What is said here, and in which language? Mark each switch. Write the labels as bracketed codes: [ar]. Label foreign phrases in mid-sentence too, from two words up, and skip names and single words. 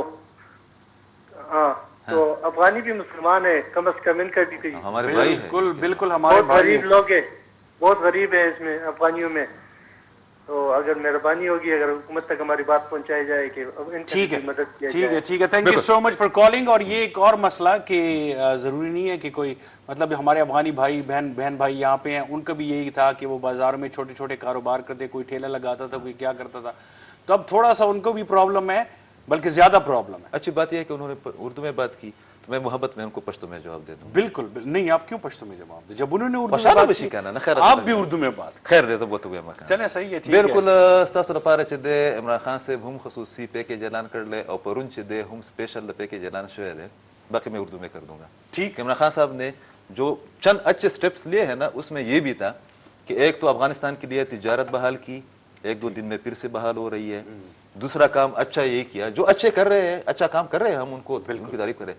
[ur] ہاں, تو افغانی بھی مسلمان ہے, کم از کم ان کا بھی ہمارے بھائی ہیں. بالکل ہمارے بہت غریب لوگ ہیں, بہت غریب ہے اس میں افغانیوں میں. تو اگر مہربانی ہوگی اگر حکومت تک ہماری بات پہنچائی جائے کہ ان ٹھیک ہے، کی مدد کیا ٹھیک ہے، جائے. ٹھیک ہے. [en] thank you so much for calling. [ur] اور یہ ایک اور مسئلہ کہ ضروری نہیں ہے کہ کوئی مطلب ہمارے افغانی بھائی بہن بھائی یہاں پہ ہیں، ان کا بھی یہی تھا کہ وہ بازار میں چھوٹے چھوٹے کاروبار کرتے، کوئی ٹھیلا لگاتا تھا، کوئی کیا کرتا تھا. تو اب تھوڑا سا ان کو بھی پرابلم ہے، بلکہ زیادہ پرابلم ہے. اچھی بات یہ ہے کہ انہوں نے اردو میں بات کی تو میں محبت میں ان کو پشتو میں جواب دے دوں. بالکل نہیں، آپ کیوں پشتو میں جواب دیں؟ جب انہوں نے اردو میں پشانا بات بشی کی کہنا نا، خیر آپ بھی اردو میں بات خیر دے تو وہ تو مکان چلیں، صحیح ہے، ٹھیک ہے. بالکل. [ps] ستاسو لپاره چې د عمران خان صاحب هم خصوصي پیکیج اعلان کړل او پرون چې د هم سپیشل پیکیج اعلان شوی دی، [ur] باقی میں اردو میں کر دوں گا. ٹھیک. عمران خان صاحب نے جو چند اچھے سٹیپس لیے ہیں نا، اس میں یہ بھی تھا کہ ایک تو افغانستان کے لیے تجارت بحال کی، 1-2 دن میں پھر سے بحال ہو رہی ہے. دوسرا کام اچھا یہ کیا، جو اچھے کر رہے ہیں، اچھا کام کر رہے ہیں، ہم ان کو ان کی تعریف کریں.